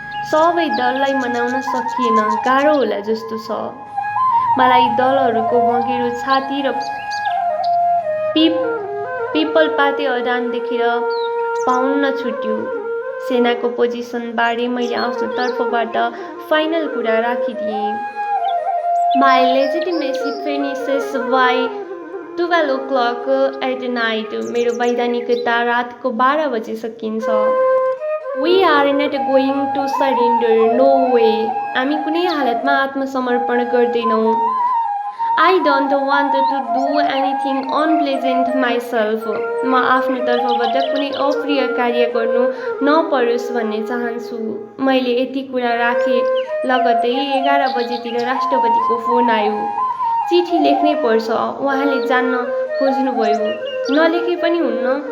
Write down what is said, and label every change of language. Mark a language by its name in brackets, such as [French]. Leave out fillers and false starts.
[Nepali] सबै दललाई मनाउन सकिएन, गाह्रो होला जस्तो छ। मलाई दलहरूको मगेरो छाती र पिपलपाते अडान देखेर पाउन्न छुट्यो। सेनाको पोजिसनबारे मैले आफ्नो तर्फबाट फाइनल कुरा राखिदिएँ। [English] My legitimacy finishes by 12 o'clock at night. [Nepali] मेरो वैधानिकता रातको 12 बजे सकिन्छ। [English] We are not going to surrender. No way. [Nepali] हामी कुनै हालतमा आत्मसमर्पण गर्दैनौँ। [English] I don't want to do anything unpleasant myself. [Nepali] म आफ्नो तर्फबाट कुनै अप्रिय कार्य गर्नु नपरोस् भन्ने चाहन्छु। मैले यति कुरा राखेँ लगत्तै 11 बजेतिर राष्ट्रपतिको फोन आयो। चिठी लेख्नै पर्छ, उहाँले जान्न खोज्नुभयो। नलेखे पनि हुन्न।